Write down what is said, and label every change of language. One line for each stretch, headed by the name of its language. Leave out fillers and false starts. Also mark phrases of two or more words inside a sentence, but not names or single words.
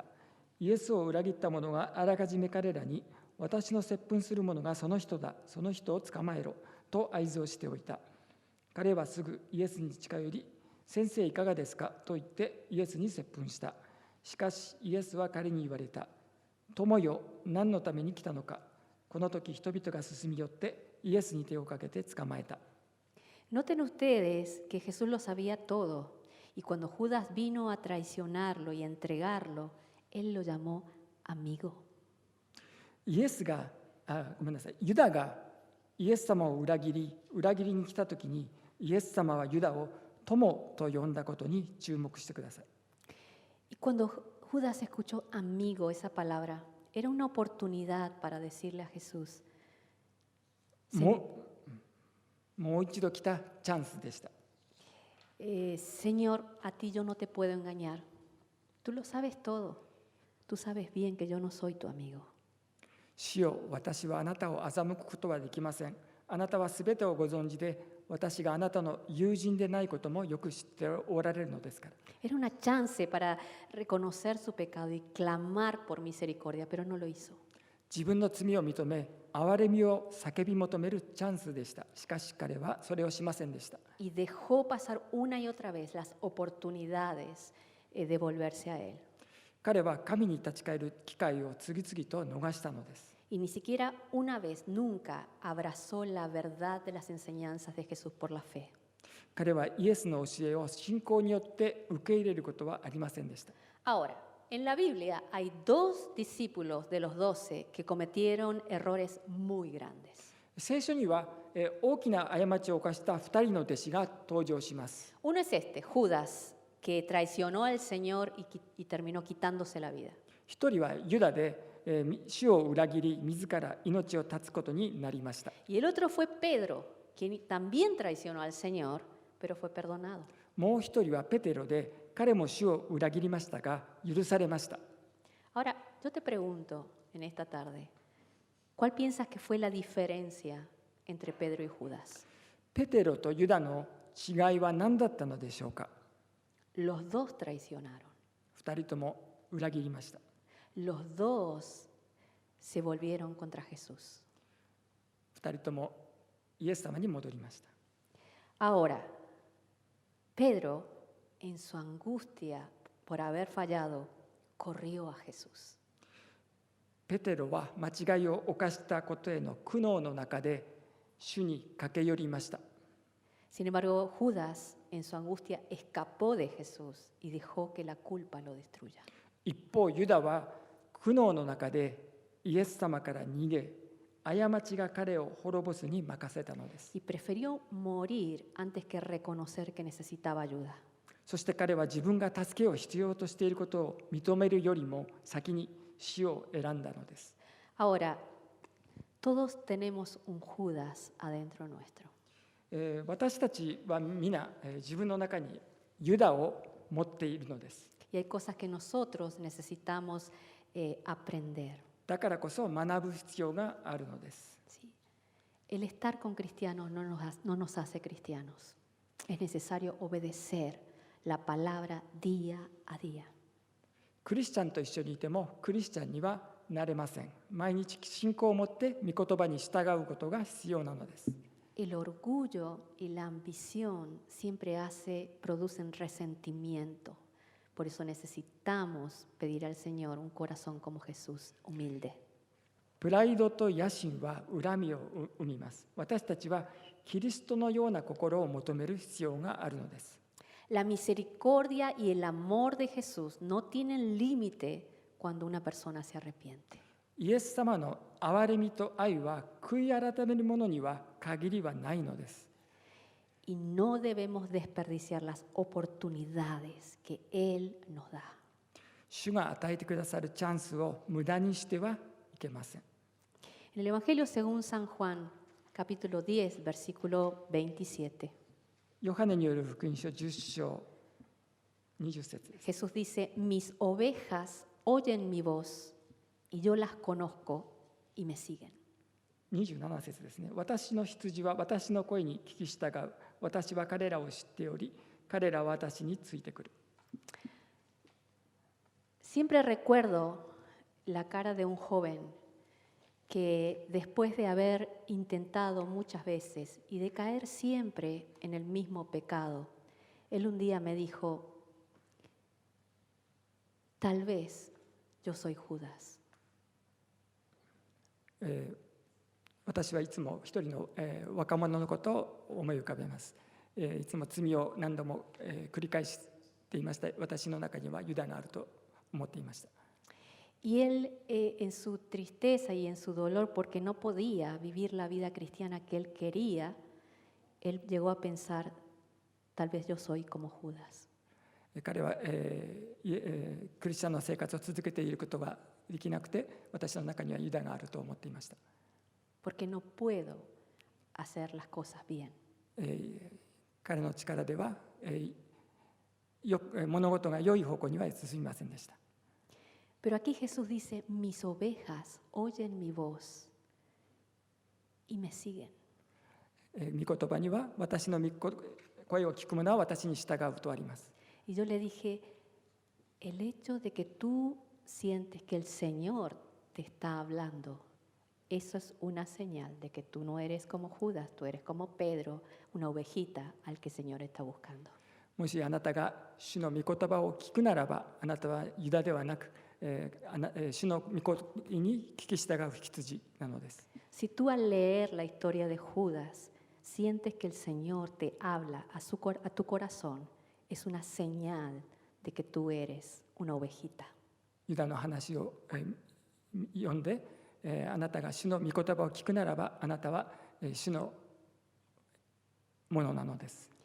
Japanese: イエスを裏切った者があらかじめ彼らに、私の接吻する者がその人だ、その人を捕まえろと合図をしておいた。彼はすぐイエスに近寄り、先生いかがですかと言ってイエスに接吻した。しかしイエスは彼に言われた。友よ、何のために来たのか。この時人々が進み寄ってイエスに手をかけて捕まえた。
Spanish: Noten ustedes que Jesús lo sabía todo y cuando Judas vino a traicionarlo y a entregarlo, él lo llamó amigo.
Japanese: イエスが、ユダがイエス様を裏切りに来た時に、イエス様はユダを友と呼んだことに注目してください。
Spanish: Y cuando Judas escuchó amigo, esa palabra, era una oportunidad para decirle a Jesús,
Japanese: もう一度来たチャンスでした。
Spanish: Señor, a ti yo no te puedo engañar. Tú lo sabes todo. Tú sabes bien que yo no soy tu amigo.
Japanese: 主よ、私はあなたを欺くことはできません。 あなたはすべてをご存知で、私があなたの友人でないこともよく知っておられるのですから。
Spanish: Era una chance para reconocer su pecado y clamar por misericordia, pero no lo hizo.
Japanese: 自分の罪を認め、憐れみを叫び求めるチャンスでした。しかし彼はそれをしませんでした。
Spanish: Y dejó pasar una y otra vez las oportunidades de volverse a Él.
Japanese: 彼は神に立ち返る機会を次々と逃したのです。
Spanish: Y ni siquiera una vez, nunca abrazó la verdad de las enseñanzas de Jesús por la fe.
Japanese: 彼はイエスの教えを信仰によって受け入れることはありませんでした。
Spanish: Ahora, en la Biblia hay 2 discípulos de los 12 que cometieron errores muy grandes.
Japanese: 聖書には大きな過ちを犯した2人の弟子が登場します。
Spanish: Uno es este, Judas, que traicionó al Señor y terminó quitándose la vida.
Japanese: 一人はユダで主を裏切り、自ら命を絶つことになりました。
Spanish: Y el otro fue Pedro, quien también traicionó al Señor, pero fue perdonado.
Japanese: もう一人はペテロで、彼も主を裏切りましたが許されました。
Spanish: Ahora, yo te pregunto en esta tarde, ¿cuál piensas que fue la diferencia entre Pedro y Judas?
Japanese: ペテロとユダの違いは何だったのでしょうか。
Spanish: Los 2 traicionaron.
Japanese: 二人とも裏切りました。
Spanish: Los 2 se volvieron contra Jesús.
Japanese: 二人ともイエス様に戻りました。
Spanish: Ahora, Pedro, en su angustia por haber fallado, corrió a Jesús.
Japanese: ペテロは間違いを犯したことへの苦悩の中で主に駆け寄りました。
Spanish: Sin embargo, Judas, en su angustia, escapó de Jesús y dejó que la culpa lo destruya.
Japanese: 一方ユダは苦悩の中でイエス様から逃げ、過ちが彼を滅ぼすに任せたのです。
Spanish: Y prefirió morir antes que reconocer que necesitaba ayuda.
Japanese: そして彼は自分が助けを必要としていることを認めるよりも先に死を選んだのです。
Spanish: Ahora, todos tenemos un Judas adentro nuestro.
Japanese: 私たちは皆自分の中にユダを持っているのです。
Spanish: Y hay cosas que nosotros necesitamos aprender.
Japanese: だからこそ学ぶ必要があるのです。
Spanish: ¿Sí? El estar con cristianos no nos hace cristianos. Es necesario obedecer la palabra día a día.
Japanese: クリスチャンと一緒にいてもクリスチャンにはなれません。毎日信仰を持って御言葉に従うことが必要なのです。
Spanish: El orgullo y la ambición siempre producen resentimiento. Por eso necesitamos pedir al Señor un corazón como Jesús, humilde.
Japanese: プライドと野心は恨みを生みます。私たちはキリストのような心を求める必要があるのです。
Spanish: La misericordia y el amor de Jesús no tienen límite cuando una persona se arrepiente.
Japanese: イエス様の憐れみと愛は悔い改める者には限りはないのです。
Spanish: Y no debemos desperdiciar las oportunidades que Él nos da.
Japanese: 主が与えてくださるチャンスを無駄にしてはいけません。
Spanish: En el Evangelio según San Juan, capítulo 10, versículo 27,
Japanese: ヨハネによる福音書10章20節です。
Spanish: Jesús dice, mis ovejas oyen mi voz y yo las conozco y me siguen.
Japanese: 27 節ですね。私の羊は私の声に聞き従う。私は彼らを知っており、彼らは私についてくる。
Spanish: Siempre recuerdo la cara de un joven que después de haber intentado muchas veces y de caer siempre en el mismo pecado, él un día me dijo, tal vez yo soy Judas.
Japanese: 私はいつも一人の若者のことを思い浮かべます。いつも罪を何度も繰り返していました。私の中にはユダがあると思っていました。
Spanish: Y él, en su tristeza y en su dolor, porque no podía vivir la vida cristiana que él quería, él llegó a pensar, tal vez yo soy como Judas.
Japanese: 彼は、クリスチャンの生活を続けていることができなくて、私の中にはユダがあると思っていました。
Spanish: Porque no puedo hacer las cosas bien.
Japanese: 彼の力では、物事が良い方向には進みませんでした。
Spanish: Pero aquí Jesús dice, mis ovejas oyen mi voz y me siguen.
Japanese: 御言葉には私の声を聞く者は私に従うとあります。
Spanish: Y yo le dije, el hecho de que tú sientes que el Señor te está hablando, eso es una señal de que tú no eres como Judas, tú eres como Pedro, una ovejita al que el Señor está buscando.
Japanese: もしあなたが主の御言葉を聞くならば、あなたはユダではなく、主の御言に聞き従う羊なのです。
Spanish: Si tú al leer la historia de Judas sientes que el Señor te habla a tu corazón, es una señal de que tú eres una ovejita.
Japanese: ユダの話を読んで、あなたが主の御言葉を聞くならば、あなたは主のものなのです。